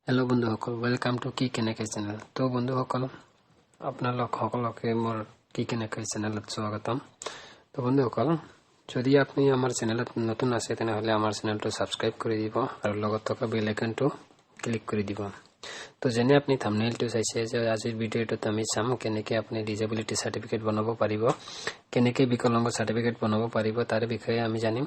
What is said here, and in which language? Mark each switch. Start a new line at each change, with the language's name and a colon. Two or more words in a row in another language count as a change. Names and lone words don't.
Assamese: हेलो बंधुসকল
English: welcome to
Assamese: की केनेके चैनल। तो बंधुসকল আপোনালোক সকলকে মোৰ কি কেনেকে চেনেলত স্বাগতম। তো বন্ধুসকল যদি আপুনি আমাৰ চেনেলত নতুন আছে তেনেহলে আমাৰ চেনেলটো সাবস্ক্ৰাইব কৰি দিব আৰু লগত থকা বেল আইকনটো ক্লিক কৰি দিব। তো যেনে আপুনি থাম্বনেইলটো চাইছে যে আজিৰ ভিডিঅ'টোত আমি চাম কেনেকে আপুনি
English: disability certificate
Assamese: বনাব পাৰিব, কেনেকে বিকলাংগ সাৰ্টিফিকেট বনাব পাৰিব তাৰ বিষয়ে আমি জানিম।